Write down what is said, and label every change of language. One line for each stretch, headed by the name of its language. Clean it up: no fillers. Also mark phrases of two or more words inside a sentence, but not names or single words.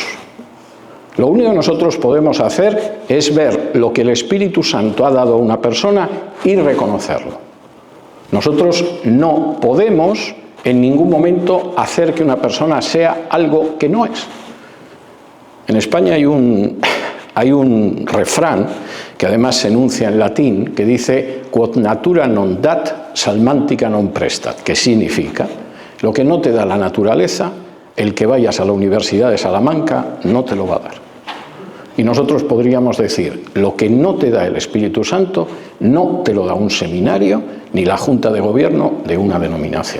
Spanish: Lo único que nosotros podemos hacer es ver lo que el Espíritu Santo ha dado a una persona y reconocerlo. Nosotros no podemos en ningún momento hacer que una persona sea algo que no es. En España hay un refrán que además se enuncia en latín que dice
Latin: quod natura non dat, salmantica non prestat,
Spanish: que significa lo que no te da la naturaleza, el que vayas a la Universidad de Salamanca no te lo va a dar. Y nosotros podríamos decir, lo que no te da el Espíritu Santo, no te lo da un seminario ni la Junta de Gobierno de una denominación.